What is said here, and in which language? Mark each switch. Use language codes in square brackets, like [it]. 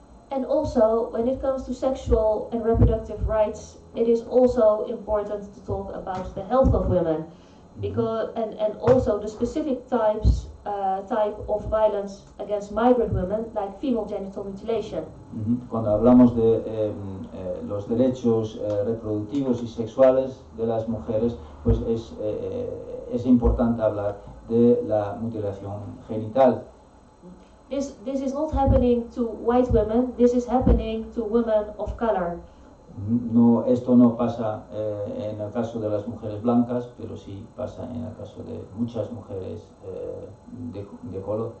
[en] And also, when it comes to sexual and reproductive rights, it is also important to talk about the health of women, because and also the specific type of violence against migrant women, like female genital mutilation. [es] Cuando hablamos de los derechos reproductivos y sexuales de las mujeres, pues es importante hablar de la mutilación genital. [en] This is not happening to white women. This is happening to women of color. [es] No, esto no pasa en el caso de las mujeres blancas, pero sí pasa en el caso de muchas mujeres de color.